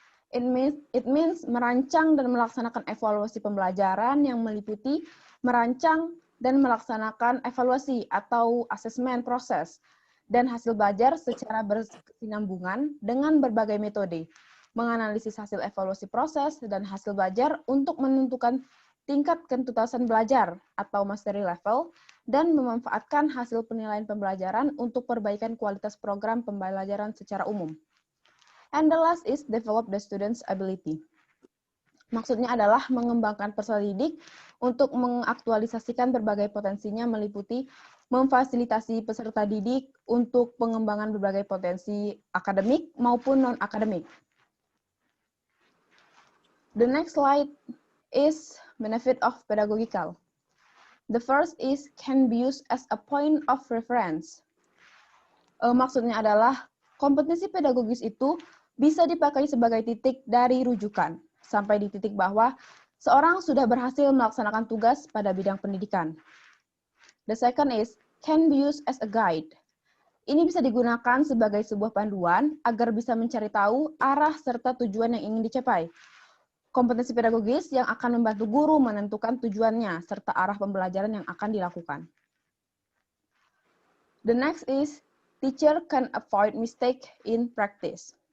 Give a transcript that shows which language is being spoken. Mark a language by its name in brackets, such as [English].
[English] It means [Indonesian] merancang dan melaksanakan evaluasi pembelajaran yang meliputi merancang dan melaksanakan evaluasi atau asesmen proses dan hasil belajar secara berkesinambungan dengan berbagai metode, menganalisis hasil evaluasi proses dan hasil belajar untuk menentukan tingkat ketuntasan belajar atau mastery level, dan memanfaatkan hasil penilaian pembelajaran untuk perbaikan kualitas program pembelajaran secara umum. [English] And the last is develop the student's ability. [Indonesian] Maksudnya adalah mengembangkan peserta didik untuk mengaktualisasikan berbagai potensinya meliputi memfasilitasi peserta didik untuk pengembangan berbagai potensi akademik maupun non-akademik. [English] The next slide is benefit of pedagogical. The first is can be used as a point of reference. [Indonesian] Maksudnya adalah kompetensi pedagogis itu bisa dipakai sebagai titik dari rujukan sampai di titik bahwa seorang sudah berhasil melaksanakan tugas pada bidang pendidikan. [English] The second is can be used as a guide. [Indonesian] Ini bisa digunakan sebagai sebuah panduan agar bisa mencari tahu arah serta tujuan yang ingin dicapai. Kompetensi pedagogis yang akan membantu guru menentukan tujuannya serta arah pembelajaran yang akan dilakukan. [English] The next is teacher can avoid mistake in practice.